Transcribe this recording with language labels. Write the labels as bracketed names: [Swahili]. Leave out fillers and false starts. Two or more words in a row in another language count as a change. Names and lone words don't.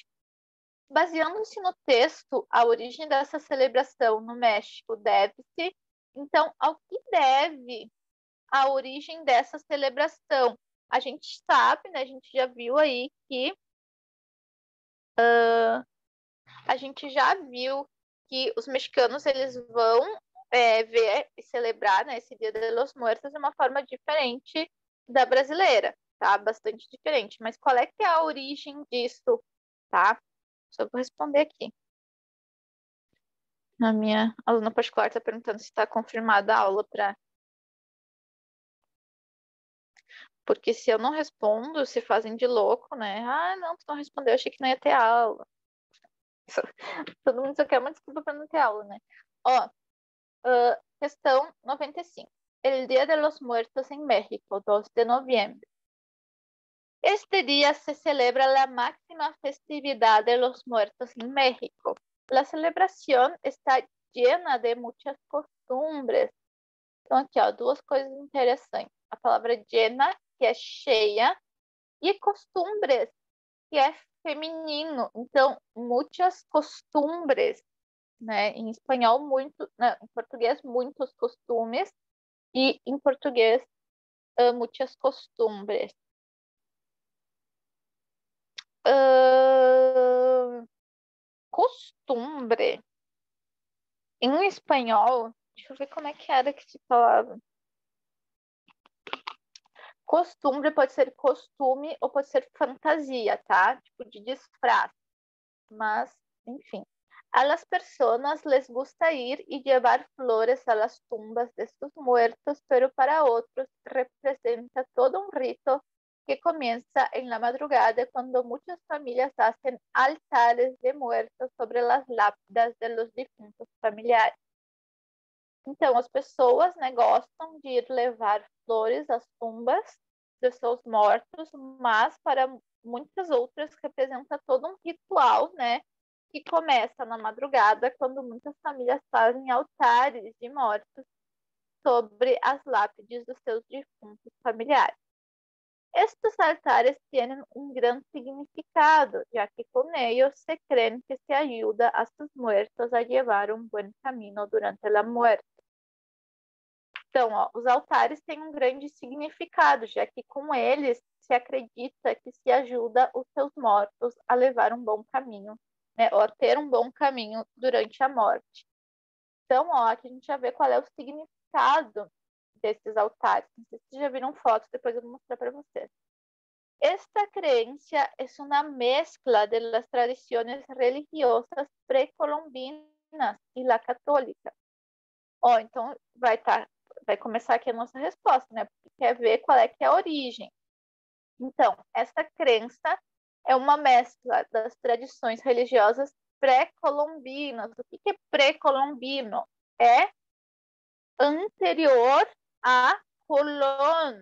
[Portuguese] Baseando-se no texto, a origem dessa celebração no México deve-se, então, ao que deve a origem dessa celebração? A gente sabe, né? A gente já viu aí que os mexicanos eles vão ver e celebrar, né, esse Dia de los Muertos de uma forma diferente da brasileira, tá? Bastante diferente. Mas qual é que é a origem disso, tá? Só vou responder aqui. A minha aluna particular está perguntando se está confirmada a aula para Porque se eu não respondo, se fazem de louco, né? Ah, não, tu não respondeu, achei que não ia ter aula. Todo mundo só quer uma desculpa para não ter aula, né? Ó, questão 95. [Spanish] El Día de los Muertos en México, 2 de noviembre. Este día se celebra la máxima festividad de los muertos en México. La celebración está llena de muchas costumbres. [Portuguese] Então, aqui, ó, duas coisas interessantes. A palavra llena, que é cheia, e costumbres, que é feminino. Então, muitas costumbres, né? Em espanhol, muito, não, em português, muitos costumes, e em português, muitas costumbres. Costumbre. Em espanhol, deixa eu ver como é que era que se falava. Costumbre pode ser costume ou pode ser fantasia, tá? Tipo de disfraz. Mas, enfim. [Spanish] A las personas les gusta ir y llevar flores a las tumbas de sus muertos, pero para otros representa todo un rito que comienza en la madrugada cuando muchas familias hacen altares de muertos sobre las lápidas de los difuntos familiares. [Portuguese] Então, as pessoas, né, gostam de ir levar flores às tumbas de seus mortos, mas para muitas outras representa todo um ritual, né, que começa na madrugada, quando muitas famílias fazem altares de mortos sobre as lápides dos seus defuntos familiares. Estes altares têm um grande significado, já que com ellos se crê que se ajuda a [Spanish] sus muertos [Portuguese] a levar um bom caminho durante a muerte. Então, ó, os altares têm um grande significado, já que com eles se acredita que se ajuda os seus mortos a levar um bom caminho, né, ou a ter um bom caminho durante a morte. Então, ó, aqui a gente já vê qual é o significado desses altares. Não sei se vocês já viram fotos, depois eu vou mostrar para vocês. [Spanish] Esta creencia es una mezcla de las tradiciones religiosas pré-colombinas y la católica. [Portuguese] Ó, então vai começar aqui a nossa resposta, né? Porque quer ver qual é que é a origem. Então, essa crença é uma mescla das tradições religiosas pré-colombinas. O que é pré-colombino? É anterior a Colón.